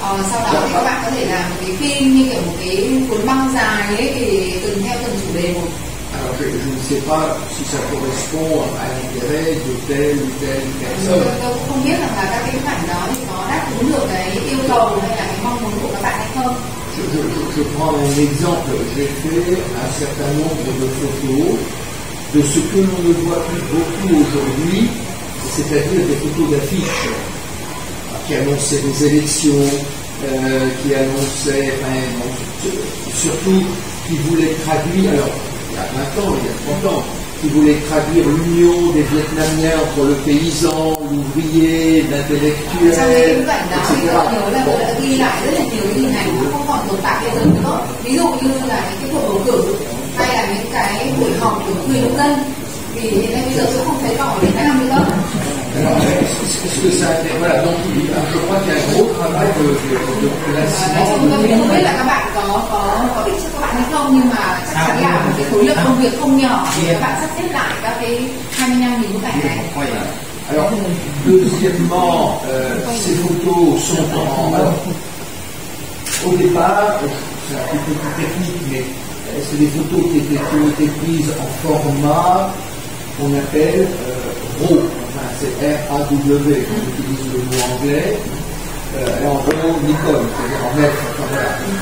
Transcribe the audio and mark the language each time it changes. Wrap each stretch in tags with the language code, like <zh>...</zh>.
<vi>Sau đó thì các bạn có thể làm một cái phim như kiểu một cái cuốn băng dài ấy, thì theo từng chủ đề một.</vi> <fr>Alors je ne sais pas si ça correspond à l'intérêt de telle ou telle personne.</fr> <vi>Tôi cũng không biết là các cái bức ảnh đó thì có đáp ứng được cái yêu cầu hay là cái mong muốn của các bạn hay không.</vi> <fr>Je prends un exemple, j'ai fait un certain nombre de photos de ce que l'on ne voit plus beaucoup aujourd'hui, c'est-à-dire des photos d'affiches qui annonçaient des élections, qui annonçaient, surtout qui voulaient traduire, alors il y a 20 ans, il y a 30 ans, qui voulait traduire l'union des Vietnamiens entre le paysan, l'ouvrier, l'intellectuel, etc.</fr> <vi>Tôi đã ghi lại rất là nhiều hình ảnh không còn tồn tại bây giờ nữa. Ví dụ như là những cái cuộc bầu cử hay là những cái buổi họp của người nông dân. Thì hiện nay bây giờ tôi không thấy còn ở Việt Nam nữa.</vi> <fr>Alors, est-ce que ça voilà, donc je crois qu'il y a un gros travail de classement.</fr> <vi>Tôi không biết là các bạn có biết cho các bạn hay không, nhưng mà chắc chắn là một cái khối lượng công việc không nhỏ để các bạn sắp xếp lại các cái 25.000 bức ảnh này.</vi> <fr>Alors, deuxièmement, ces photos sont alors, au départ, c'est un petit peu plus technique, mais c'est des photos qui ont été prises en format qu'on appelle RAW, enfin c'est R-A-W, on utilise le mot anglais, en RAW Nikon, c'est-à-dire en mètre, enfin voilà.</fr>